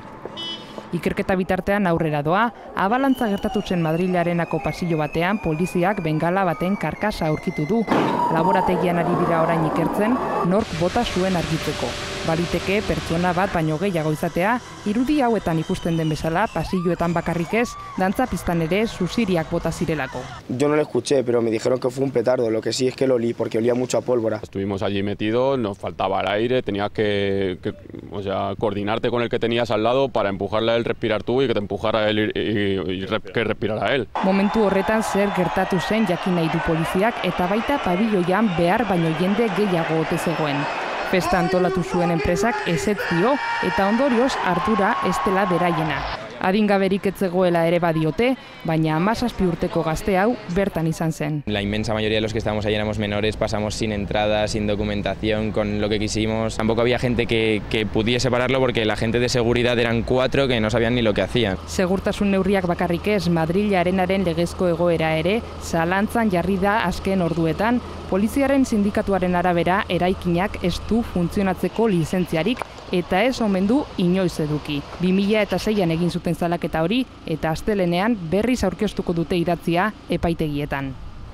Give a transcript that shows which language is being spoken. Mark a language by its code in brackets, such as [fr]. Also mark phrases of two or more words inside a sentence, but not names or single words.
[eu] Ikerketa bitartean aurrera doa, abalantza gertatu zen Madril Arenako pasillo batean poliziak bengala baten karkasa aurkitu du. Laborategian ari dira orain ikertzen, nork bota zuen argitzeko. Baliteke pertsona bat baino gehiago izatea, irudi hauetan ikusten den bezala, pasilloetan bakarrik ez, dantza pistan ere susiriak bota zirelako. [es] Yo no lo escuché, pero me dijeron que fue un petardo, lo que sí es que lo olí, porque olía mucho a pólvora. Estuvimos allí metidos, nos faltaba el aire, tenías que coordinarte con el que tenías al lado para empujarle a él, respirar tú y que te empujara él y que respirara él. [eu] Momentu horretan zer gertatu zen jakin nahi du poliziak eta baita pabilloian behar baino jende gehiago ote zegoen. Festa antolatu zuen enpresak ezetz dio eta ondorioz ardura ez dela beraiena. Adingaberik ez zegoela ere badiote, baina 17 urteko gazte hau bertan izan zen. [es] La inmensa mayoría de los que estábamos ahí éramos menores, pasamos sin entrada, sin documentación, con lo que quisimos. Tampoco había gente que pudiese pararlo porque la gente de seguridad eran 4 que no sabían ni lo que hacían. [eu] Segurtasun neurriak bakarrik ez, Madril Arenaren legezko egoera ere zalantzan jarri da azken orduetan, poliziaren sindikatuaren arabera eraikinak ez du funtzionatzeko lizentziarik eta ez omen du inoiz eduki. 2006an egin zuten salaketa hori eta astelenean berriz aurkeztuko dute idatzia epaitegietan.